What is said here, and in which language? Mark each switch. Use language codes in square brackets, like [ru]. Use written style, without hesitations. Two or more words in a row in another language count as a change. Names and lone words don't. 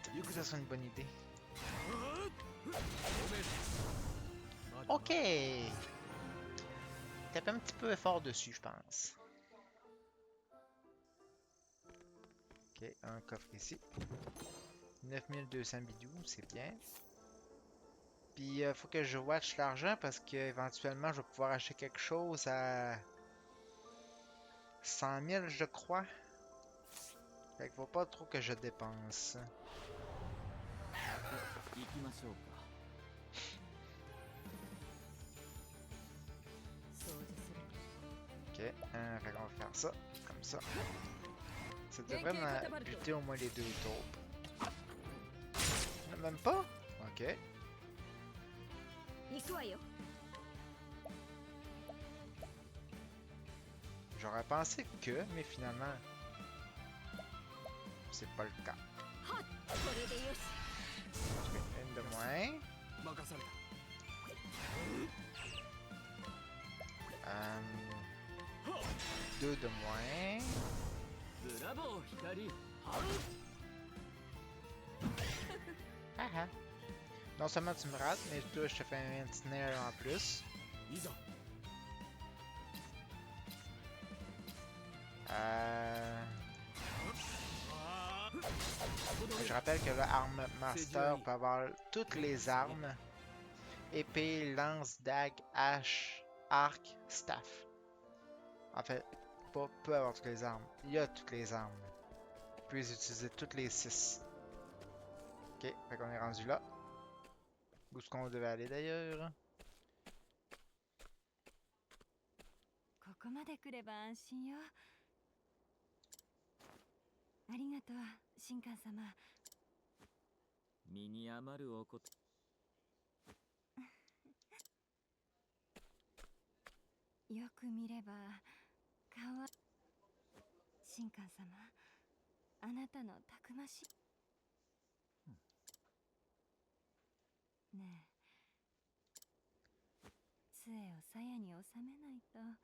[fr] Ça serait une bonne idée. Ok! Tape un petit peu fort dessus, je pense. Ok, un coffre ici. 9200 bidous, c'est bien. Puis, faut que je watch l'argent parce que éventuellement je vais pouvoir acheter quelque chose à 100 000, je crois. Fait qu'il faut pas trop que je dépense. [ja] 行きましょうか掃除する [fr] Ok, fait qu'on va faire ça, comme ça. Ça devrait me buter au moins les 2 taupes. Non, même pas? Ok. [ja] 行くわよ [fr] J'aurais pensé que, mais finalement, c'est pas le cas. [ja] これでよし [fr] Ok, une de moins. [ja] 任された [fr] Deux de moins. [ja] ブラボー光 [fr] Ah ah. Non seulement tu me rates, mais toi je te fais un petit nail en plus. [ja] いざ [fr] Je rappelle que le Arm Master peut avoir toutes les armes. Épée, lance, dague, hache, arc, staff. En fait, pas peut avoir toutes les armes. Il y a toutes les armes. Il peut les utiliser toutes les 6. Ok, fait qu'on est rendu là. Où est-ce qu'on devait aller d'ailleurs? [ja] ここまで来れば安心よありがとう神官様身に余るおことよく見れば顔は神官様あなたのたくましいねえ杖を鞘に収めないと